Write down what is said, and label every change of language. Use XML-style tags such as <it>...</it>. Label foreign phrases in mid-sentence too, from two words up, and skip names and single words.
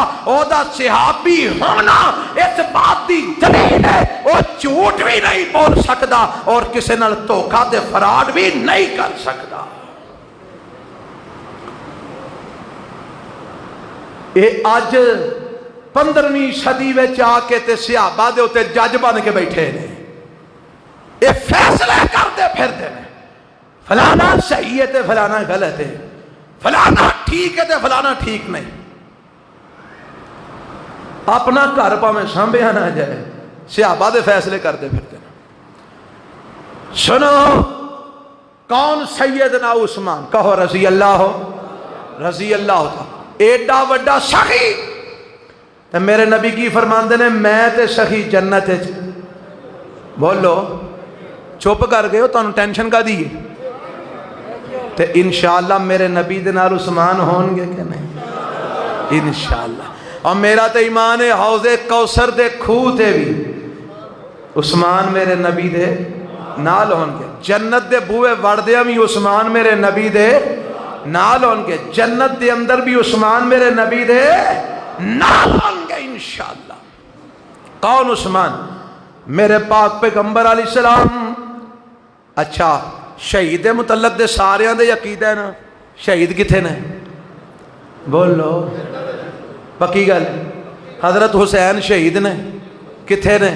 <pa>او دا صحابی ہونا اس بات دی دلیل ہے</pa> <ur>وہ جھوٹ بھی نہیں بول سکتا</ur> <pa>اور کسی نال دھوکا تے فراڈ بھی نہیں کر سکتا۔ اے اج 15ویں صدی وچ آ کے تے صحابہ دے اوتے جج بن کے بیٹھے نے، اے فیصلے کرتے پھردے نے، فلانا صحیح ہے تے فلانا غلط ہے، فلانا ٹھیک ہے تے فلانا ٹھیک نہیں۔ اپنا گھر پاویں سانبھیا نہ جائے، صحابہ دے فیصلے</pa> <ur>کرتے پھرتے ہیں۔</ur> <pa>سنو، کون سیدنا عثمان؟</pa> <ar>کہو رضی اللہ، رضی اللہ تھا،</ar> <pa>ایڈا وڈا سخی، تے میرے نبی کی فرماندے نے میں تے سخی جنت ہے۔ بولو، چپ کر گئے ہو، تانوں ٹینشن کا دی تے انشاءاللہ میرے نبی دے نال عثمان ہون گے کہ نہیں؟ انشاءاللہ۔ اور میرا تے ایمان ہے حوض کوثر دے کھوہ تے بھی عثمان میرے نبی دے نال ہون گے، جنت دے بوئے وڑدیاں بھی عثمان میرے نبی دے نال ہون گے، جنت دے اندر بھی عثمان میرے نبی دے نال ہون گے انشاءاللہ۔ کون عثمان؟ میرے پاک پیغمبر</pa> <ar>علیہ السلام۔</ar> <pa>اچھا، شہید متعلق دے ساریاں دے عقیدہ ہے نا، شہید کتھے نے؟ بولو، پکی گل۔ حضرت حسین شہید نے، کتھے نے؟</pa>